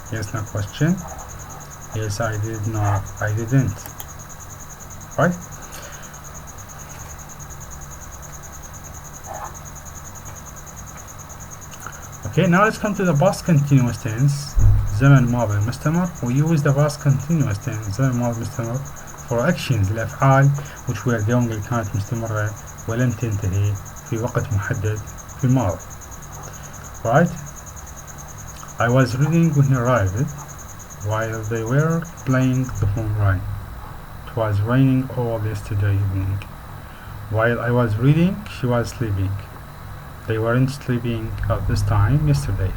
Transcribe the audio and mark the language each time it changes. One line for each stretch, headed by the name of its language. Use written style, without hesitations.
English: Yes, no question. Yes, I did. No, I didn't. Right? Okay, now let's come to the past continuous tense.
Arabic: زمن الماضي المستمر.
English: We use the past continuous tense
Arabic: زمن الماضي المستمر
English: for actions
Arabic: الأفعال
English: which were going
Arabic: اللي كانت مستمرة ولم تنتهي في وقت محدد في الماضي.
English: Right? I was reading when he arrived while they were playing the phone rang. It was raining all yesterday evening. While I was reading, she was sleeping. They weren't sleeping at this time yesterday.